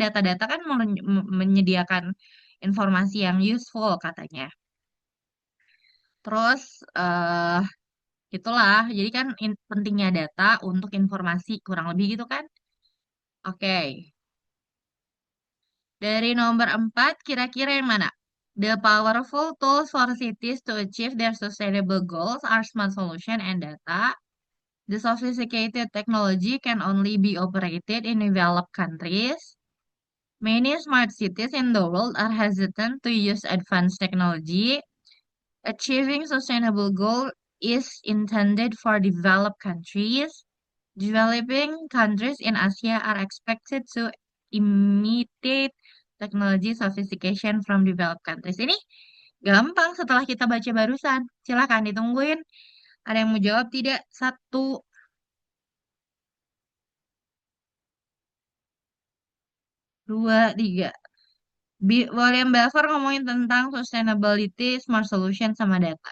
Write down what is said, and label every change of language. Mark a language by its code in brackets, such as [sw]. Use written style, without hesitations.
[id] Data-data kan menyediakan informasi yang useful katanya. Terus eh itulah, jadi kan pentingnya data untuk informasi kurang lebih gitu kan? Oke, dari nomor 4 kira-kira yang mana? [en] The powerful tools for cities to achieve their sustainable goals are smart solution and data. The sophisticated technology can only be operated in developed countries. Many smart cities in the world are hesitant to use advanced technology. Achieving sustainable goal is intended for developed countries. Developing countries in Asia are expected to imitate technology sophistication from developed countries. [id] Ini gampang setelah kita baca barusan. Silakan ditungguin. Ada yang mau jawab tidak? Satu, dua, tiga. William Belfer ngomongin tentang sustainability, smart solution, sama data.